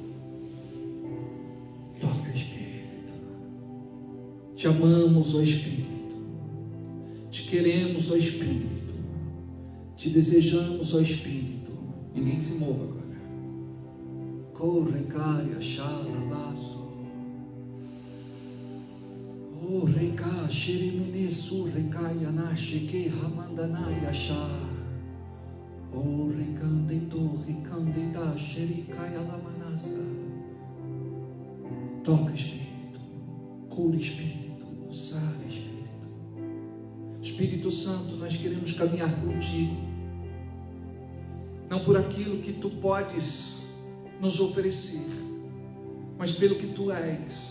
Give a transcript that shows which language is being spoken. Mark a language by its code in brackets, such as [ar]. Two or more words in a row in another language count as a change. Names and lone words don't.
[pt] Toca, Espírito. Te amamos, ó Espírito. Te queremos, ó Espírito. Te desejamos, ó Espírito. Ninguém se mova agora. Corre, caia, xalabaço. Oh, reca, xerimene, surrecaia, naxeque, ramandanai, xá. Oh, recandito, recandita, xericaia, lamanasa. Toca, Espírito. Cura, Espírito. Sara, Espírito. Espírito Santo, nós queremos caminhar contigo, não por aquilo que tu podes nos oferecer, mas pelo que tu és.